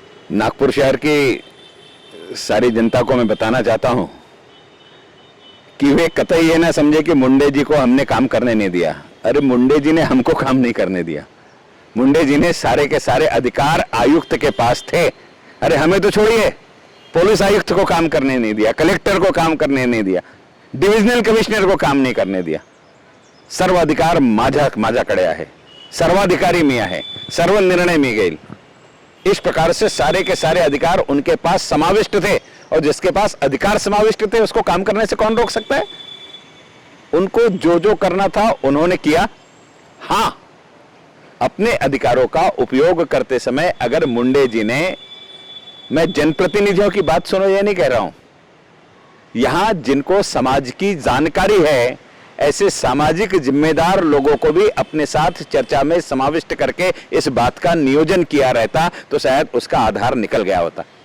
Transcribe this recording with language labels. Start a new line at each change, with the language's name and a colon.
Hindi: नागपुर शहर की सारी जनता को मैं बताना चाहता हूं कि वे कतई ये ना समझे कि मुंडे जी को हमने काम करने नहीं दिया। अरे मुंडे जी ने हमको काम नहीं करने दिया। मुंडे जी ने सारे के सारे अधिकार आयुक्त के पास थे। अरे हमें तो छोड़िए, पुलिस आयुक्त को काम करने नहीं दिया, कलेक्टर को काम करने नहीं दिया, डिविजनल कमिश्नर को काम नहीं करने दिया।
Marathi: सर्वाधिकार माझ्याकडे आहे, सर्वाधिकारी मी आहे, सर्व निर्णय मी घेईल।
Hindi: इस प्रकार से सारे के सारे अधिकार उनके पास समाविष्ट थे, और जिसके पास अधिकार समाविष्ट थे उसको काम करने से कौन रोक सकता है? उनको जो जो करना था उन्होंने किया। हां, अपने अधिकारों का उपयोग करते समय अगर मुंडे जी ने, मैं जनप्रतिनिधियों की बात सुनो ये नहीं कह रहा हूं, यहां जिनको समाज की जानकारी है, ऐसे सामाजिक जिम्मेदार लोगों को भी अपने साथ चर्चा में समाविष्ट करके इस बात का नियोजन किया रहता तो शायद उसका आधार निकल गया होता।